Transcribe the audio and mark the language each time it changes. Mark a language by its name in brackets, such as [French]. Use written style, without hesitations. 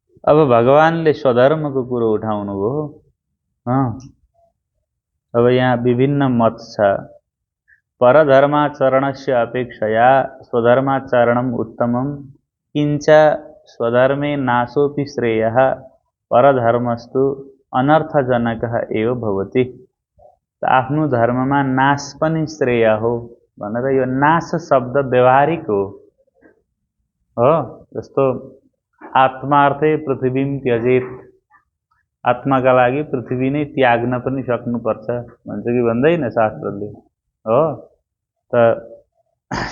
[Nepali] अब भगवानले स्वधर्मको कुरो उठाउनु भयो। अब यहाँ विभिन्न मत छ। [Sanskrit] परधर्माचरणस्य अपेक्षया स्वधर्माचरणम् उत्तमम्, किञ्च स्वधर्मे नाशोऽपि श्रेयः, परधर्मस्तु अनर्थजनकः एव भवति। [Nepali] आफ्नो धर्ममा नाश पनि श्रेय हो भनेर यो नाश शब्द व्यवहारिक हो। जस्तो [Sanskrit] आत्मार्थे पृथ्वीं त्यजेत, [Nepali] आत्माका लागि पृथ्वी नै त्याग्न पनि सक्नुपर्छ भन्छ कि भन्दैन शास्त्रले? हो त